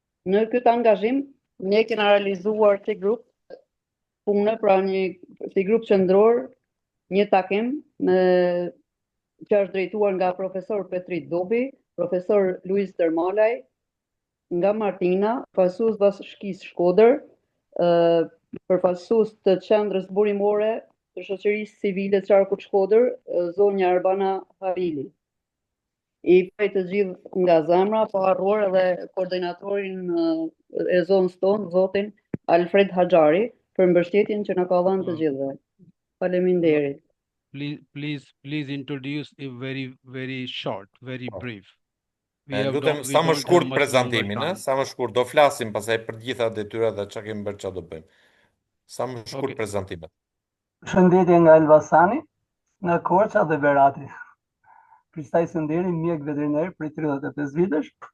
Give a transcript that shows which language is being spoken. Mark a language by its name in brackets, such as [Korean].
[Albanian] Në këtë angazhim ne kemi realizuar si grup punë, pra si grup qendror, një takim që është drejtuar nga profesor Petrit Dobi, profesor Luiz Termalaj, nga Martina, përfaqësues Bashkisë Shkodër, përfaqësues të qendrës burimore të shoqërisë civile të qarkut Shkodër, zonja Arbana Havili. I prej të gjithë nga zemra, pa harruar edhe koordinatorin e zonës tonë, zotin Alfred Haxhari, për mbështetjen që na ka dhënë të gjithëve. Faleminderit. [English] Please introduce a very short, very brief. [Albanian] Lutem sa më shkurt prezantimin, sa më shkurt. Do flasim pastaj për të gjitha detyrat dhe çka kemi bërë, çfarë do bëjmë. Sa më shkurt prezantimet. Përshëndetje nga Elbasani, nga Korça dhe Berati. Kristaj Sënderi, mjek veteriner për 35 vitesh.